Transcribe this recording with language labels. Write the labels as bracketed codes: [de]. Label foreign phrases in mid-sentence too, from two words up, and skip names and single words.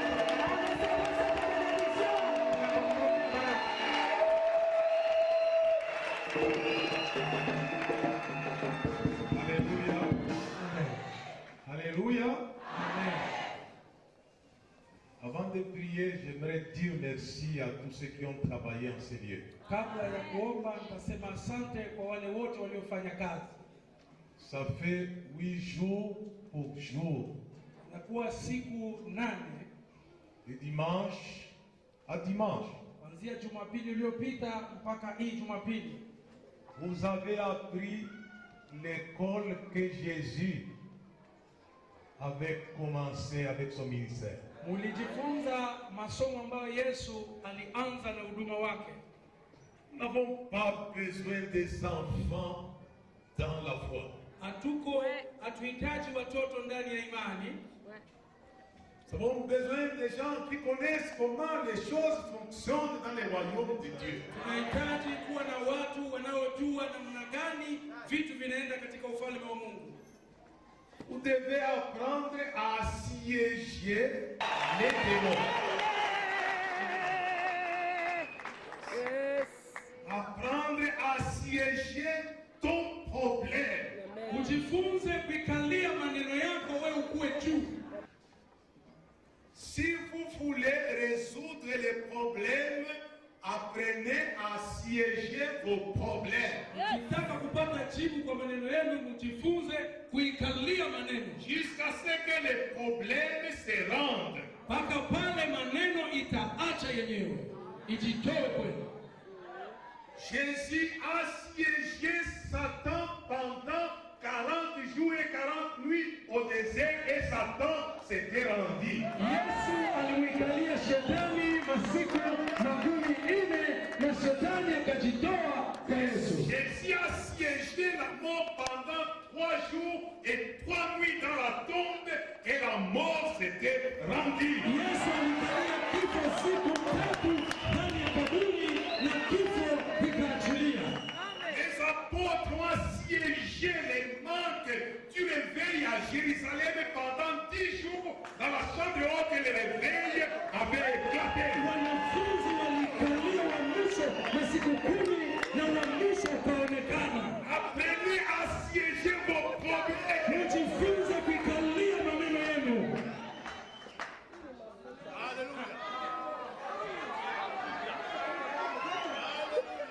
[fr] Alléluia. Alléluia. Avant de prier, j'aimerais dire merci à tous ceux qui ont travaillé en ces lieux. [sw] Kabla ya kuomba nitasema asante kwa wale wote waliofanya kazi. [fr] Ça fait 8 jours pour jour. [sw] Nakuwa siku 8 [fr] de dimanche à dimanche. [sw] kuanzia Jumapili iliyopita mpaka hii Jumapili. [fr] Vous avez appris l'école que Jésus avait commencé avec son ministère. [sw] Mulijifunza masomo ambayo Yesu alianza na huduma wake. [fr] Nous n'avons pas besoin des enfants dans la foi. [sw] Hatuhitaji watoto ndani ya imani. [fr] Nous avons besoin des gens qui connaissent comment les choses fonctionnent dans les royaumes de Dieu. [sw] Tunahitaji kuwa na watu wanaojua namna gani vitu vinaenda katika ufalme wa Mungu. [fr] Vous devez apprendre à assiéger les démons. Apprendre à assiéger ton problème. [sw] Ujifunze kuikalia maneno yako wewe ukue juu. [fr] Si vous voulez résoudre les problèmes, apprenez à assiéger vos problèmes. [sw] Ukitaka kupata jibu kwa maneno yenu, mjifunze kuikalia maneno [fr] jusqu'à ce que les problèmes se rendent. [sw] Mpaka pale maneno itaacha yenyewe, ijitoe kwenu. [fr] Jésus a assiégé Satan pendant 40 jours et 40 nuits au désert et Satan s'était rendu. [sw] Yesu alimwikalia shetani masiku 40 na shetani akajitoa kwa Yesu. [fr] Jésus a assiégé la mort pendant 3 jours et 3 nuits dans la tombe et la mort s'était rendue. [sw] Yesu alimkalia kifo siku 3 ndani ya kaburi na kifo kikaachilia. [fr] Les apôtres ont assiégé les manques du réveil à Jérusalem pendant 10 jours dans la chambre haute et le réveil avait éclaté. [sw] Wanafunzi walikalia uamsho masiku 10 na uamsho ukaonekana. [fr] Apprenez à assiéger vos problèmes. [sw] Mjifunze kuikalia maneno yenu. [fr] Alléluia.